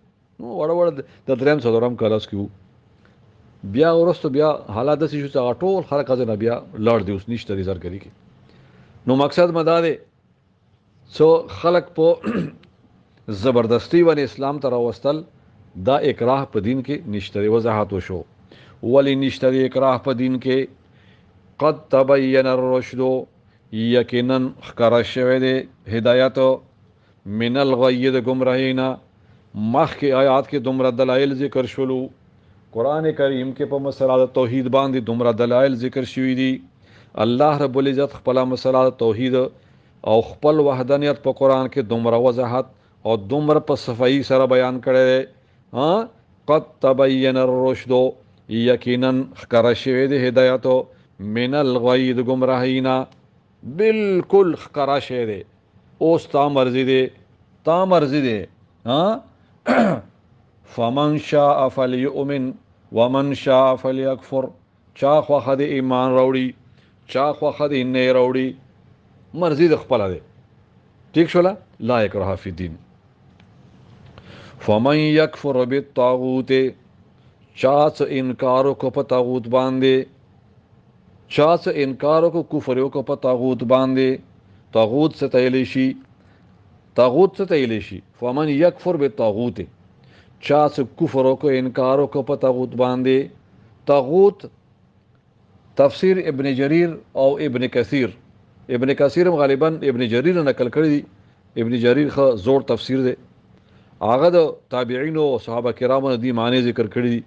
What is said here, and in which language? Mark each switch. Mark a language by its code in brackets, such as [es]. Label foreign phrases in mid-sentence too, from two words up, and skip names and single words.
[ps] نو وړ د دریم څلورم کلاس کې بیا ورستو بیا حالات داسې شو چې ټول خلک ځنه بیا لړ دی اوس نشته دی زرګری کې. نو مقصد مدا دی څو خلک په زبردستی باندې اسلام ته راوستل، دا [ar] اکراه په دین [ps] کې نشته دی. وضاحت وشو ولی نشته دی [ar] اکراه په دین [ps] کې. [ar] قد تبین الرشد، [ps] یقینا ښکاره شوی دی هدایت [ar] من الغی [ps] د ګمراهینا. مخکې آیات کې دومره دلایل ذکر شولو، قرآن کریم کې په مسله د توحید باندې دومره دلایل ذکر شوي دي. [ar] الله رب العزت [ps] خپل مسله د توحید او خپل وحدانیت په قرآن کې دومره وضاحت او دومره په صفائی سره بیان کړی دی. [ar] قد تبین الرشد، [ps] یقینا ښکاره شوی دی هدایت [ar] من الغی [ps] د ګمراهینا، بالکل ښکاره شوی دی. اوس تا مرضی دی، تا مرضی دی. [ar] فمن شاء فلیؤمن ومن شاء فلیکفر، [ps] چا خوښه د ایمان راوړي چا خوښه د نه راوړي، مرضی د خپله دی. ټیک شوله، [ar] لا اکراه فی الدین. فمن یکفر بالطاغوت، [ps] چا څه انکار وکړو په طاغوت باندې، چا څه انکار وکړو کفر وکړو په طاغوت باندې. طاغوت څه ته ویلی شي؟ طاغوت څه ته ویلی شي؟ [ar] فمن یکفر بالطاغوت، [ps] چا څه کفر وکړو انکار وکړو په طاغوت باندې. طاغوت تفسیر ابن جریر او ابن کثیر، ابن کثیر غالبا ابن جریر نقل کړی دی. ابن جریر ښه زوړ تفسیر دی، هغه د تابعینو او صحابه کرامو دی معنی ذکر کړی دي.